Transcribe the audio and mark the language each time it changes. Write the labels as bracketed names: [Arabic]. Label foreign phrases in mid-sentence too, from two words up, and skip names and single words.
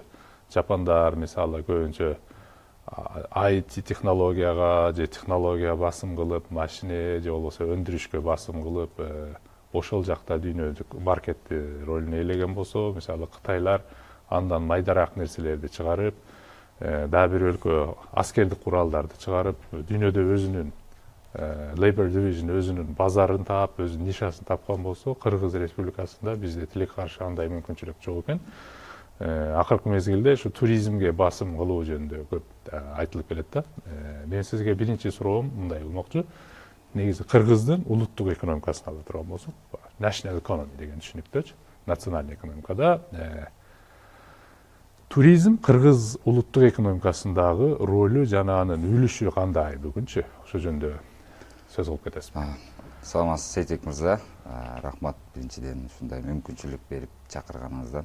[Kyrgyz] Жапандар мисалы көбүнчө IT технологияга же технология басым кылып, машине же болбосо өндүрүшкө басым кылып, ошол жакта дүйнөлүк маркетти ролун ээлеген болсо, мисалы Кытайлар андан майдараак нерселерди чыгарып, дагы бир өлкө аскердик куралдарды чыгарып, дүйнөдө өзүнүн [English] Labor Division [Kyrgyz] өзүнүн базарын таап, өзүнүн нишасын тапкан болсо, Кыргыз Республикасында бизде тилек каршы андай мүмкүнчүлүк жок экен. Акыркы мезгилде ушу туризмге басым кылуу жөнүндө көп айтылып келет да. Мен сизге биринчи суроом мындай болмокчу. Негизи Кыргыздын улуттук экономикасын алып турган болсок, [English] national economy [Kyrgyz] деген түшүнүктөчү, национальный экономикада туризм Кыргыз улуттук экономикасындагы ролу жана анын үлүшү кандай бүгүнчү? Ошол жөнүндө сөз кылып кетесизби? Саламатсыз Сейтек мырза. Рахмат биринчиден ушундай мүмкүнчүлүк берип чакырганыңыздан.